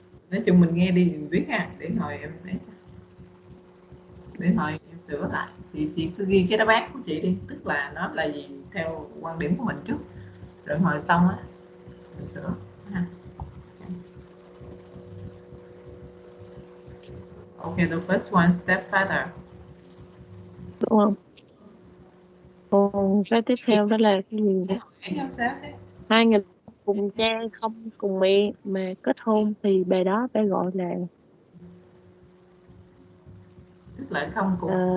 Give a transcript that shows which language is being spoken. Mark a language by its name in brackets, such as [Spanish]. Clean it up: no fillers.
[Vietnamese] Nói chung mình nghe đi mình biết ha, để hồi em thấy, để hồi em sửa lại. Chị cứ ghi cái đáp án của chị đi, tức là nó là gì theo quan điểm của mình trước, rồi hồi xong á mình sửa ha. [English] Okay, the first one, stepfather. [Vietnamese] Đúng không? Còn cái tiếp theo đó là cái gì? Hai người cùng cha không cùng mẹ mà kết hôn thì bài đó phải gọi là, tức là không cùng.